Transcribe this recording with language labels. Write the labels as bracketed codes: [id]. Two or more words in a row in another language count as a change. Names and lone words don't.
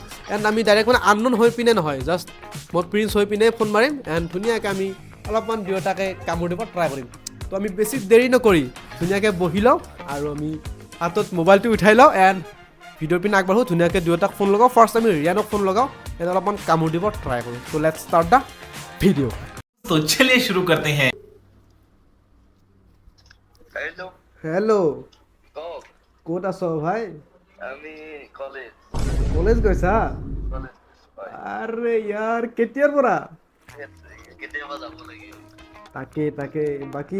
[as] এণ্ড আমি ডাইৰেক্ট মানে আননোন হৈ পিনে নহয়, জাষ্ট মই প্ৰিন্স হৈ পিনে ফোন মাৰিম এণ্ড ধুনীয়াকৈ আমি অলপমান দুয়োটাকে কামোৰ দিব ট্ৰাই কৰিম। তো আমি বেছি দেৰি নকৰি ধুনীয়াকৈ বহি লওঁ আৰু আমি হাতত মোবাইলটো উঠাই লওঁ এণ্ড ভিডিঅ'ৰ পিনে আগবাঢ়োঁ। ধুনীয়াকৈ দুয়োটাক ফোন লগাওঁ। ফাৰ্ষ্ট আমি ৰিয়ানক ফোন লগাওঁ এণ্ড অলপমান কামোৰ দিব ট্ৰাই কৰোঁ। [en] So let's start the video'. [hi] तो चलिए शुरू करते हैं। [as] হেল্ল' হেল্ল', কওক। ক'ত আছ ভাই? আমি কলেজ কলেজ গৈছা? কলেজ হয়। আৰে ইয়াৰ কেতিয়াৰ পৰা? কেতিয়াবা যাব লাগিব। তাকে বাকী